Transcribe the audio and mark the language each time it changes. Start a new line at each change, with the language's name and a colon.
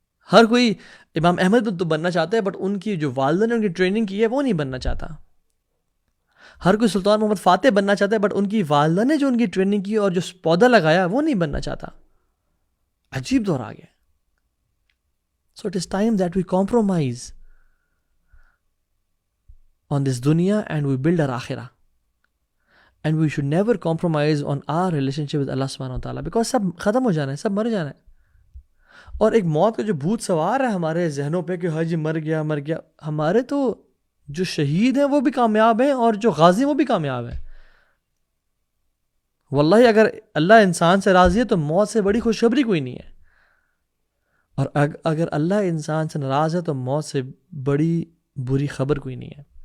Urdu: ہر کوئی امام احمد بن تو بننا چاہتا ہے, بٹ ان کی جو والدہ نے ان کی ٹریننگ کی ہے وہ نہیں بننا چاہتا. ہر کوئی سلطان محمد فاتح بننا چاہتا ہے, بٹ ان کی والدہ نے جو ان کی ٹریننگ کی اور جو پودا لگایا وہ نہیں بننا چاہتا. عجیب دور آ گیا.
English: so it is time that we compromise on this dunya and we build our akhirah, and we should never compromise on our relationship with Allah subhanahu wa ta'ala, because
Urdu: سب ختم ہو جانا ہے,
English: سب مر جانا ہے.
Urdu: اور ایک موت کا جو بھوت سوار ہے ہمارے ذہنوں پہ کہ حاجی مر گیا. ہمارے تو جو شہید ہیں وہ بھی کامیاب ہیں, اور جو غازی ہیں وہ بھی کامیاب ہیں. واللہ اگر اللہ انسان سے راضی ہے تو موت سے بڑی خوشخبری کوئی نہیں ہے, اور اگر اللہ انسان سے ناراض ہے تو موت سے بڑی بری خبر کوئی نہیں ہے.